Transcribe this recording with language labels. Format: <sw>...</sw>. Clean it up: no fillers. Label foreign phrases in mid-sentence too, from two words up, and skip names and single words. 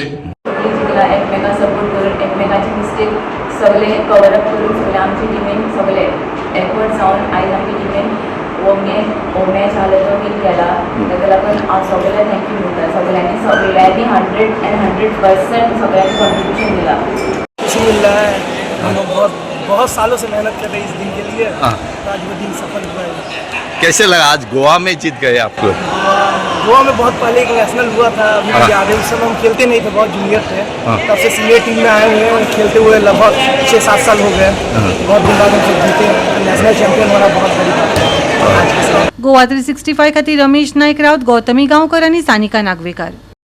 <kok>एकमेकांक सपोर्ट करून एकमेकांची मिस्टेक सगळे</kok> <en>cover up</en> <kok>करून सगळे आमची टिमीन सगळे एफर्ट जावन आयज आमची टिमीन हो मॅच आले तो विन केला। ताका लागून हांव सगळ्यांक थँक्यू म्हणटा। सगळ्यांनी 100% सगळ्यांनी कॉन्ट्रीब्यूशन दिला।</kok> <hi>खुशी मिल रहा है, हम लोग बहुत सालों से मेहनत कर रहे हैं इस दिन के लिए। आज वो दिन सफल हुआ है। कैसे लगा आज गोवा में जीत गए आपको? गोवा में बहुत पहले एक नेशनल हुआ था, मुझे याद है उस समय हम खेलते नहीं थे, बहुत जूनियर थे। तब से</hi> <en>senior team</en> <hi>में आए हुए हैं, खेलते हुए लगभग 6-7 साल हो गए। बहुत दिन बाद हम जीते,</hi> <en>national champion</en> <hi>होना बहुत बड़ी बात है।</hi> <kok>गोवा 365 खातीर रमेश नायक राउत, गौतमी गांवकर आनी सानिका नागवेकर।</kok>